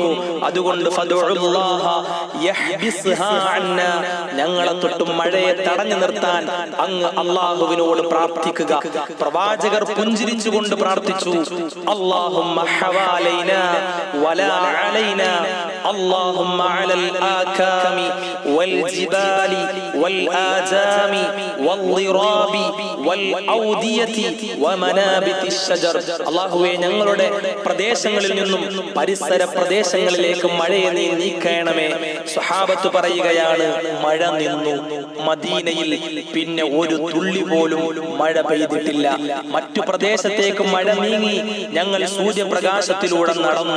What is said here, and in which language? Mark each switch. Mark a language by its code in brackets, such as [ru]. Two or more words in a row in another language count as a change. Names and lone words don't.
[ml] അതുകൊണ്ട് [ar] فادع الله يحبسها عنا, [ml] ഞങ്ങളെ തൊട്ടും മഴയെ തടഞ്ഞു നിർത്താൻ അങ്ങ് അല്ലാഹുവിനോട് പ്രാർത്ഥിക്കുക. പ്രവാചകർ പുഞ്ചിരിച്ചുകൊണ്ട് പ്രാർത്ഥിച്ചു, [ar] اللهم حوالينا ولا علينا اللهم على الآكام والجبال والآجام والضراب والأودية ومنابت الشجر [ml] അല്ലാഹുവേ ഞങ്ങളുടെ പ്രദേശങ്ങളിൽ നിന്നും പരിസര പ്രദേശങ്ങളിലേക്ക് മഴയെ നീ നീക്കണമേ. സ്വഹാബത്ത് പറയുകയാണ്, മഴ നിന്നു. മദീനയിൽ പിന്നെ ഒരു തുള്ളി പോലും മഴ പെയ്തിട്ടില്ല. മറ്റു പ്രദേശത്തേക്ക് മഴ നീങ്ങി. ഞങ്ങൾ സൂര്യപ്രകാശത്തിലൂടെ നടന്നു.